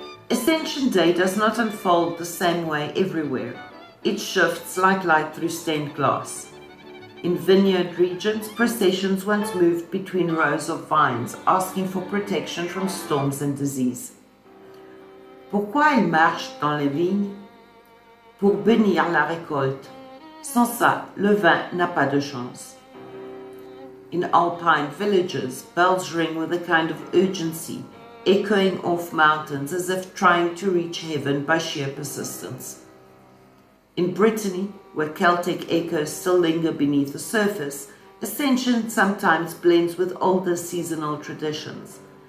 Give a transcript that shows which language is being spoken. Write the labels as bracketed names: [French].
[English] Ascension Day does not unfold the same way everywhere. It shifts like light through stained glass. In vineyard regions, processions once moved between rows of vines, asking for protection from storms and disease. [French] Pourquoi ils marchent dans les vignes? Pour bénir la récolte. Sans ça, le vin n'a pas de chance. [English] In alpine villages, bells ring with a kind of urgency, echoing off mountains as if trying to reach heaven by sheer persistence. In Brittany, where Celtic echoes still linger beneath the surface, Ascension sometimes blends with older seasonal traditions.